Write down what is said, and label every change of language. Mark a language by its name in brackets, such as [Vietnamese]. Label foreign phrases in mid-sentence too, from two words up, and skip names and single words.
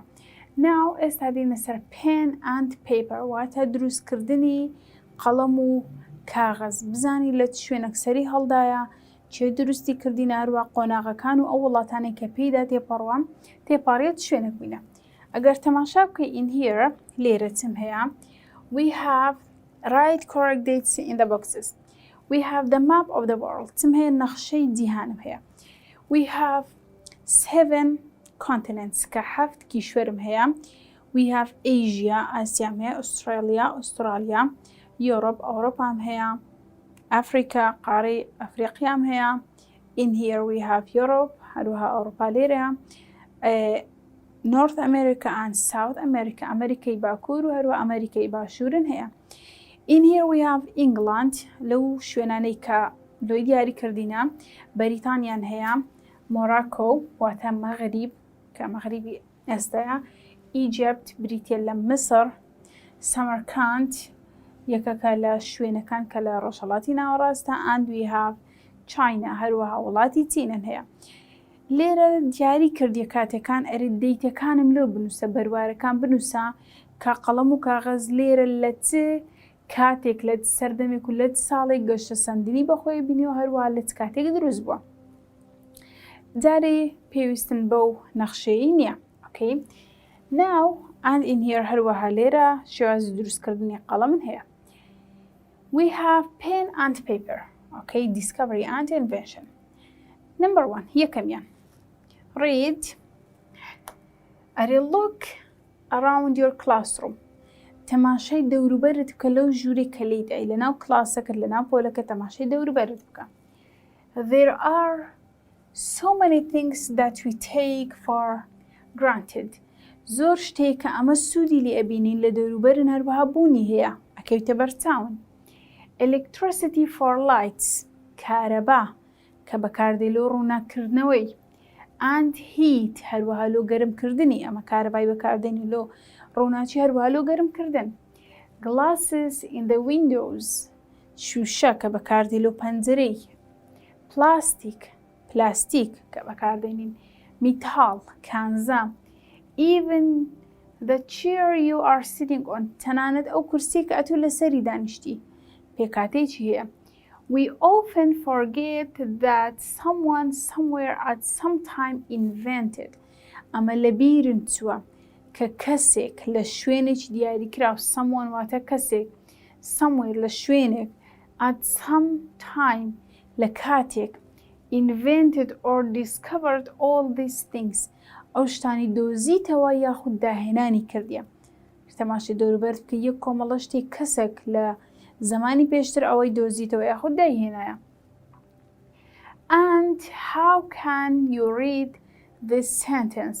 [Central Kurdish] ناو ئێستا دێنە سەر [English] pen and paper [Central Kurdish] واتە دروستکردنی قەڵەم و کاغەز. بزانی لە شوێنێک سەری هەڵدایە چێ دروستی کردینە، هەروە قۆناغەکان و ئەو وڵاتانەی کە پێیدا تێپەڕوە تێپەڕێت شوێنێک بینە. ئەگەر تەماشا بکەی [English] in here [Central Kurdish] لێرە چم هەیە، [English] we have write correct dates in the boxes. We have the map of the world. [Central Kurdish] چم هەیە نەخشەی جیهانم هەیە. [English] We have 7 continents [Central Kurdish] کە 7 کیشوەرم هەیە. [English] We have Asia [Central Kurdish] ئاسیام هەیە، ئوسترالیا ئوسترالیا، یۆرۆپ ئەوڕۆپام هەیە، ئەفریقا قارەی ئەفریقیام هەیە. [English] In here we have Europe [Central Kurdish] هەروەها ئەوڕۆپا لێرەیە، [English] North America and South America [Central Kurdish] ئەمریکای باکوور و هەروە ئەمریکای باشوورن هەیە. [English] In here we have England [Central Kurdish] لەو شوێنانەی کە لۆی دیاری کردینە، بەریتانیان هەیە، مۆراکۆ واتە مەغریب کە مەغریبی ئێستەیە، ئیجیپت بریتیە لە مسر، سەمەرکاند یەکەکە لە شوێنەکان کە لە ڕۆژهەڵاتی ناوەڕاستە، [English] and we have China [Central Kurdish] هەروەها وڵاتی چینن هەیە. لێرە دیاری کردیە کاتەکان ئەرێ دەیتەکانم لێ بنووسە، بەروارەکان بنووسە کە قەڵەم و کاغەز لێرە لە چ کاتێک لە سەردەمێک و لە ساڵێک گەشتە سەندنی بەخۆی بینیەوە، هەروەها لە کاتێک دروست بووە. جارێ پێویستن بەو نەخشەیە نییە. [English] Okay. Now and in here [Central Kurdish] هەروەها لێرە شێوازی دروستکردنی قەڵەمن هەیە. [English] We have pen and paper. Okay. Discovery and invention. Number 1 یەکەمیان read. Look around your classroom. [Central Kurdish] تەماشای دەوروبەرت بکە لەو ژوورێک کە لێدای لەناو کلاسەکەت لەناو پۆلەکە تەماشای دەوروبەرت بکە. [English] There are so many things that we take for granted. [Central Kurdish] زۆر شتێک کە ئەمە سوودی لێ ئەبینین لە دەوروبەرن، هەروەها بوونی هەیە ئەکەوتە بەرچاون. [English] Electricity for lights [Central Kurdish] کارەبا کە بەکاردێ لۆ ڕووناکردنەوەی، [English] and heat [Central Kurdish] هەروەها لۆ گەرمکردنی، ئەمە کارەبای بەکاردێنی لۆ ڕووناچی هەروەها لۆ گەرمکردن. [English] Glasses in the windows [Central Kurdish] شوشە کە بەکاردێ لۆ پەنجەرەی. پلاستیک کە بەکاردێنین، میتاڵ کانزە. [English] Even the chair you are sitting on [Central Kurdish] تەنانەت ئەو کورسی کە ئەتوو لەسەری دانیشتی پێکاتێکی هەیە. [English] We often forget that someone somewhere at some time invented. [Central Kurdish] ئەمە لە بیرن چووە کە کەسێک لە شوێنێکی دیاریکراو، someone واتە کەسێک، somewhere لە شوێنێک، [English] at some time [Central Kurdish] لە کاتێک، [English] invented or discovered all these things [Central Kurdish] ئەو شتانی دۆزیتەوە یاخود داهێنانی کردیە. تەماشای دەوروبەرت بکە یەک کۆمەڵە شتێک کەسێک لە زمانی پێشتر ئەوەی دۆزیتەوە یاخود داهێنایە. [English] And how can you read this sentence؟